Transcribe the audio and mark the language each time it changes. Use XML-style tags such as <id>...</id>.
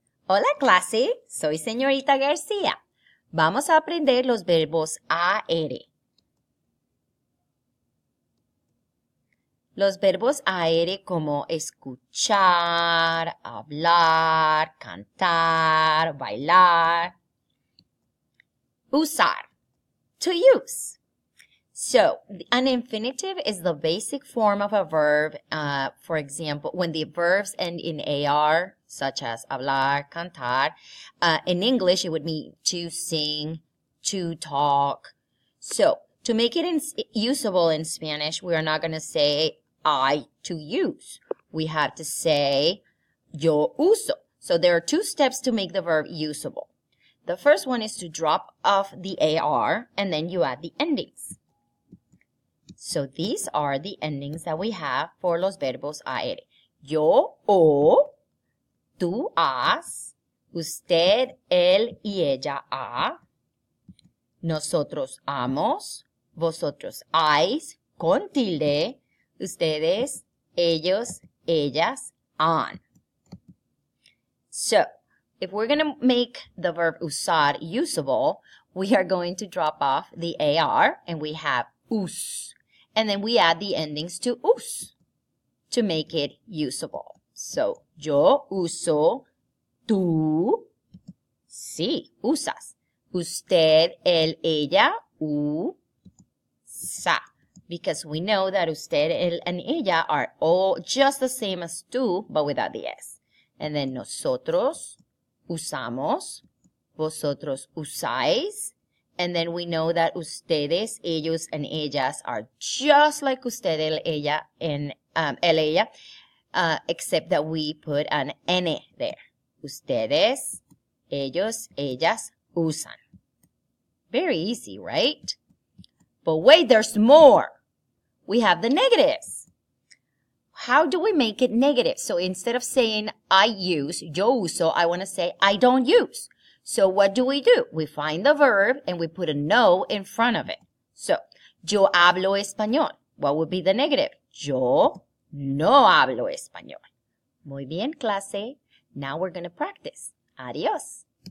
<es>Hola clase, soy señorita García. Vamos a aprender los verbos AR. Los verbos AR como escuchar, hablar, cantar, bailar. Usar,</es> <en>to use. So, an infinitive is the basic form of a verb. For example, when the verbs end in AR, such as hablar, cantar, in English, it would mean to sing, to talk. So, to make it usable in Spanish, we are not going to say I to use. We have to say</en> <es>yo uso.</es> <en>So, there are two steps to make the verb usable. The first one is to drop off the AR, and then you add the endings. So these are the endings that we have for</en> <es>los verbos AR. Yo, o, tú, has, usted, él y ella, ha, nosotros, hamos, vosotros, hayas, con tilde, ustedes, ellos, ellas, han.</es> <en>So, if we're going to make the verb usar usable, we are going to drop off the AR and we have us. And then we add the endings to us to make it usable.</en> <es>So, yo uso, tú, sí, usas. Usted, él, ella, usa.</es> <en>Because we know that usted, él, and ella are all just the same as tú, but without the S.</en> <es>And then nosotros usamos, vosotros usáis.</es> <en>And then we know that ustedes, ellos, and ellas are just like usted, él, ella, and él, ella, except that we put an N there.</en> <es>Ustedes, ellos, ellas, usan.</es> <en>Very easy, right? But wait, there's more. We have the negatives. How do we make it negative? So instead of saying I use,</en> <es>yo uso,</es> <en>I want to say I don't use. So what do? We find the verb and we put a no in front of it. So,</en> <es>yo hablo español.</es> <en>What would be the negative?</en> <es>Yo no hablo español. Muy bien, clase.</es> <en>Now we're going to practice.</en> <es>Adiós.</es>